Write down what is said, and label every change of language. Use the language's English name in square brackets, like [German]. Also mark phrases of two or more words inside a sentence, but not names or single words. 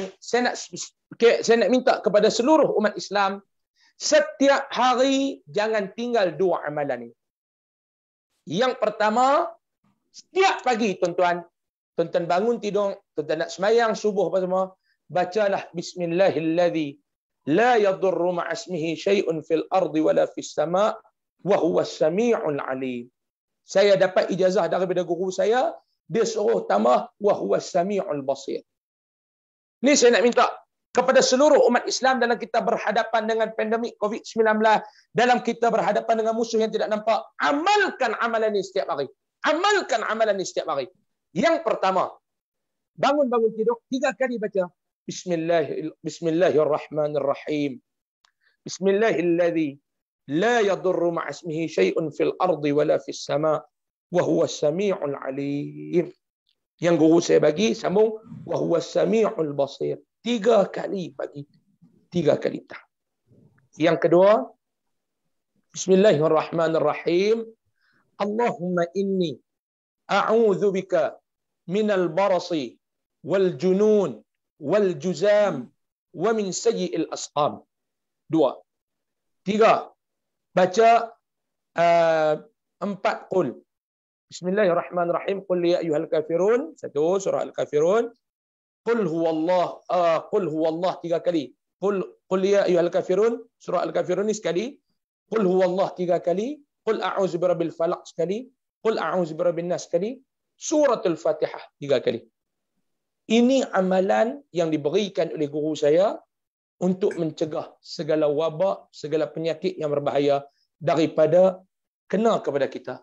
[Malay] Saya nak minta kepada seluruh umat Islam, setiap hari jangan tinggal dua amalan ni. Yang pertama, setiap pagi tuan-tuan bangun tidur, tuan-tuan nak semayang subuh apa semua, bacalah [Arabic] بسم الله الذي لا يضر مع اسمه شيء في الأرض ولا في السماء وهو السميع العليم. [Malay] Saya dapat ijazah daripada guru saya, dia suruh tambah [Arabic] وهو السميع البصير. [Malay] Ni saya nak minta kepada seluruh umat Islam dalam kita berhadapan dengan pandemik COVID-19, dalam kita berhadapan dengan musuh yang tidak nampak, amalkan amalan ini setiap hari. Amalkan amalan ini setiap hari. Yang pertama, bangun tidur 3 kali baca Bismillahirrahmanirrahim. [Arabic] بسم الله الذي لا يضر مع اسمه شيء في الأرض ولا في السماء وهو السميع العليم. [Malay] Yang guru saya bagi sambung [Arabic] وهو السميع البصير. [Malay] 3 kali pagi, 3 kali petang. Yang kedua, [Arabic] Bismillahirrahmanirrahim. اللهم إني أعوذ بك من البرص والجنون والجذام ومن سيئ الأسقام. [Malay] 2. 3. Baca 4 qul. [Arabic] Bismillahirrahmanirrahim. قل يا أيها الكافرون. 1 surah al-kafirun. قل هو الله 3 kali. قل يا أيها الكافرون, [Malay] surah al-kafirun ni sekali. [Arabic] قل هو الله [Malay] 3 kali. [Arabic] قل أعوذ برب الفلق sekali. قل أعوذ برب الناس sekali. [Malay] Suratul Fatihah 3 kali. Ini amalan yang diberikan oleh guru saya untuk mencegah segala wabak, segala penyakit yang berbahaya daripada kena kepada kita.